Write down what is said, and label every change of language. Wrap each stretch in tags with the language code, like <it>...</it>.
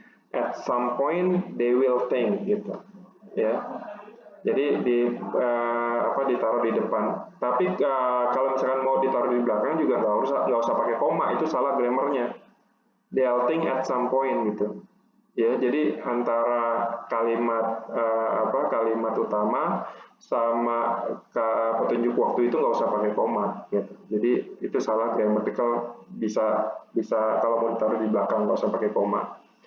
<en>At some point they will think gitu.</en> <id>Ya. Jadi ditaruh di depan. Tapi kalau misalkan mau ditaruh di belakang juga nggak usah pakai koma, itu salah grammarnya.</id> <en>They'll think at some point gitu.</en> <id>Ya, jadi antara kalimat kalimat utama sama petunjuk waktu itu nggak usah pakai koma gitu. Jadi itu salah grammatical, bisa kalau mau ditaruh di belakang nggak usah pakai koma.</id>